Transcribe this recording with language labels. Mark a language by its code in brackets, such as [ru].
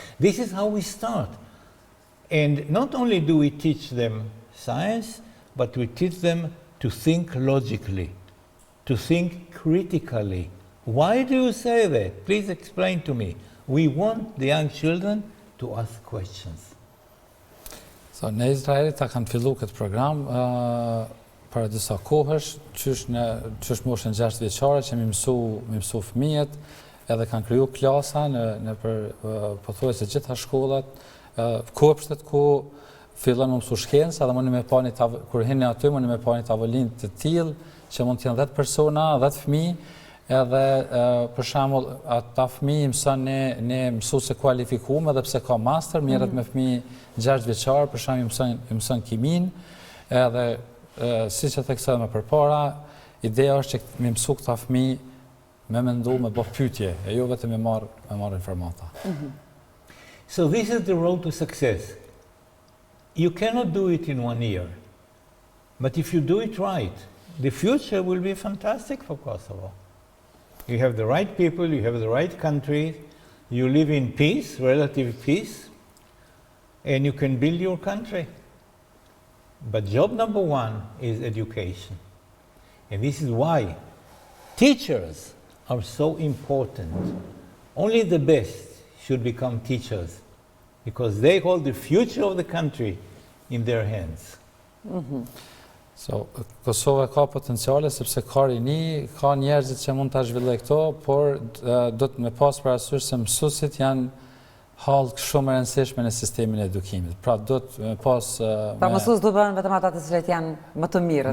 [en] This is how we start. And not only do we teach them science, but we teach them to think logically, to think critically. Why do you say that? Please explain to me. We want the young children to ask questions. [sq] So, në Izrael ta kanë fillu këtë program para disa kohësh, qysh moshën 6 vjeçare që mi mësu fëmijët, edhe kanë kriju klasa në pothuajse gjitha shkollat, kopshtet ku fillon me mësu shkencë, edhe mundi me pa kur hini aty mundi me pa një tavolinë të tillë që mund të jenë 10 persona, 10 fëmijë, edhe për shembull ata fëmijë mëson ne mësuese kualifikuar edhe pse ka master, merret me fëmijë 6 vjeçar, për shembull mëson kimin, edhe siç e theksova më përpara, ideja është që me mësu këta fëmijë me mendu, me bë pyetje, e jo vetëm me marr informata. [en] So this is the road to success. You cannot do it in 1 year, but if you do it right, the future will be fantastic for Kosovo. You have the right people, you have the right country, you live in peace, relative peace, and you can build your country. But job number 1 is education. And this is why teachers are so important. Only the best should become teachers, because they hold the future of the country in their hands. [sq] So, Kosova ka potenciale sepse ka rini, ka njerëzit që mund ta zhvillojë këto, por do të me pas parasysh se mësuesit janë hallë shumë e rëndësishme në sistemin e edukimit. Pra do të pas pra mësues do të bëhen vetëm ata të cilët janë më të mirët,